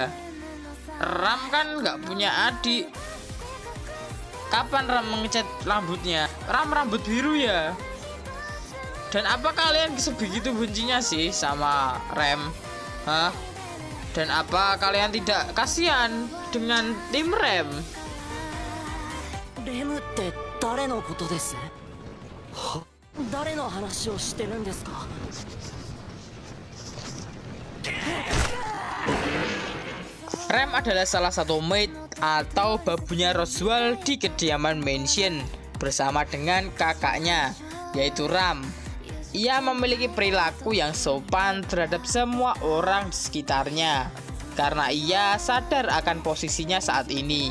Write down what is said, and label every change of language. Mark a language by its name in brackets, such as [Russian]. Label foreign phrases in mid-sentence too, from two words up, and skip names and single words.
[Indonesian] Ram kan nggak punya adik. Kapan Ram mengecat rambutnya? Ram rambut biru ya? Dan apa kalian sebegitu bencinya sih sama rem? Hah? Dan apa kalian tidak kasihan dengan tim rem? [Japanese] Rem って誰のことです？誰の話をしてるんですか？ [Indonesian] Rem adalah salah satu maid atau babunya Roswell di kediaman mansion bersama dengan kakaknya, yaitu Ram. Ia memiliki perilaku yang sopan terhadap semua orang di sekitarnya karena ia sadar akan posisinya saat ini.